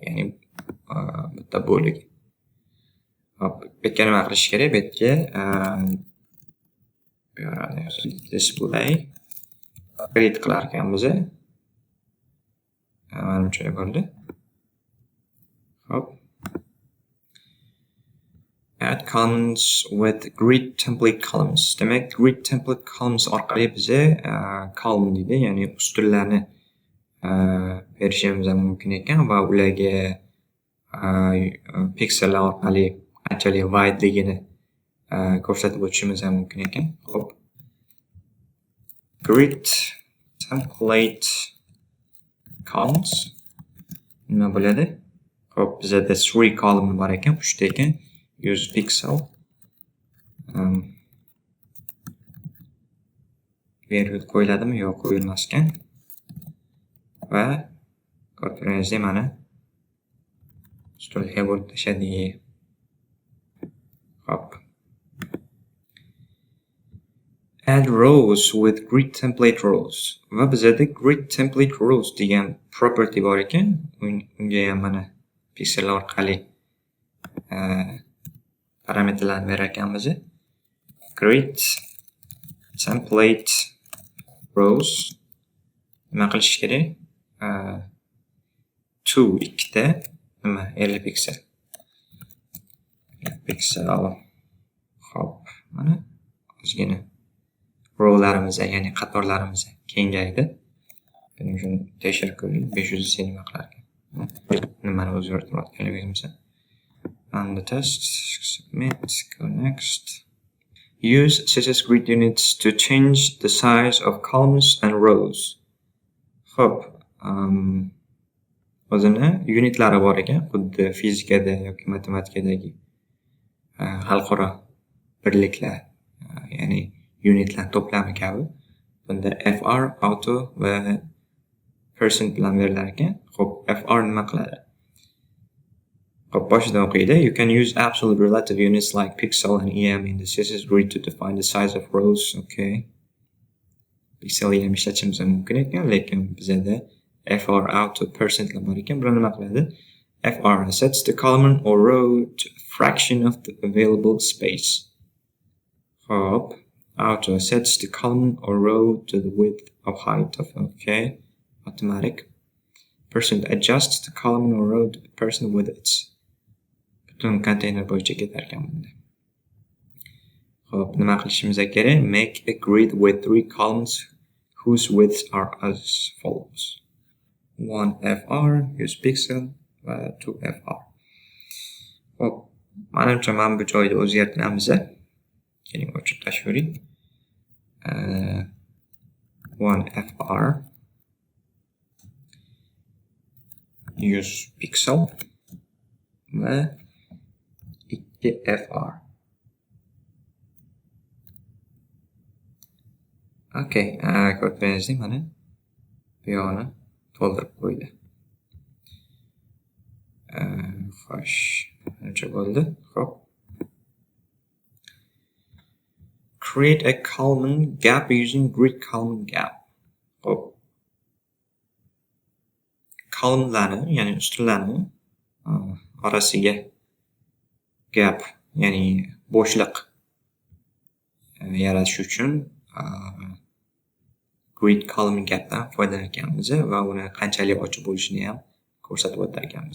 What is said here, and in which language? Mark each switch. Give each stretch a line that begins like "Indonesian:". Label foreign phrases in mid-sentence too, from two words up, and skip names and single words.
Uzbek: Ya'ni bitta bo'lik. Hop, bu yerga nima qilish kerak? Bu yerga bu yerda
English: display grid
Uzbek: qilar ekanmiz. Manimcha bo'ldi. Hop.
English: Add columns with grid template columns.
Uzbek: Demak,
English: grid template columns
Uzbek: orqali biza column deydi, ya'ni ustunlarni berishimiz mumkin ekan va ularga piksellar orqali qanchalik wideligini ko'rsatib o'tishimiz mumkin ekan. Hop.
English: Grid template columns
Uzbek: nima bo'ladi? Xo'p, bizda 3 column bor ekan, 3 ta ekan.
English: Use pixel.
Uzbek: Variable qo'yiladimi? Yo'q, qo'yilmas ekan. Va ko'rganingizdek mana stolga bo'lib tashladi. Hop.
English: Add rows with grid template rows.
Uzbek: Va bizda
English: grid template rows
Uzbek: degan property bor ekan. Unga ham mana pixel orqali parametrlarni berar ekanmiz.
English: Grid template rows
Uzbek: nima qilish kerak? 2 ta nima 50 piksel. Hop, mana ozgina rowlarimiz, ya'ni qatorlarimiz kengaydi. Buning uchun tekshirib ko'ring, 500 nima qilar ekan. Nimani o'zgartirayotganligimizni.
English: Run the test, submit, go next. Use CSS Grid units to change the size of columns and rows.
Uzbek: Hop, o'zini unitlari bor ekan, xuddi fizikada yoki matematikadagi xalqaro birliklar, ya'ni unitlar to'plami kabi. Bunda fr, auto va percent bilan berilar ekan. Xo'p, fr nima qiladi? Hop, boshidan o'qiydi.
English: You can use absolute relative units like pixel and em in the CSS grid to define the size of rows. Okay. Pixel em
Uzbek: ishlatishimiz mumkin ekan, lekin bizda
English: fr auto percent
Uzbek: bor ekan. Buni nima qiladi?
English: fr sets the column or row to a fraction of the available space. Hop, auto sets the column or row to the width or height of, okay, automatic. Percent adjusts the column or row to the person with its
Uzbek: butun container bo'yicha ketar ekan bunda. Hop, nima qilishimiz kerak?
English: Make a grid with 3 columns whose widths are as follows. 1 fr, use pixel,
Uzbek: va 2 fr. Hop, manimcha mana bu joyda o'zgartiramiz. Keling, o'chirib tashlaylik.
English: 1 fr, use pixel va 2 fr.
Uzbek: Okay, ko'rdingizmi mana bu yoqni to'ldirib qo'ydi. Xo'sh, qancha bo'ldi? Xo'p.
English: Create a column gap using grid column gap.
Uzbek: Xo'p. Columnlarni, ya'ni ustunlarni orasiga gap, ya'ni bo'shliq yaratish uchun
English: grid column gapdan
Uzbek: foydalanganmiz va uni qanchalik ochiq bo'lishini ham ko'rsatib o'tar ekanmiz.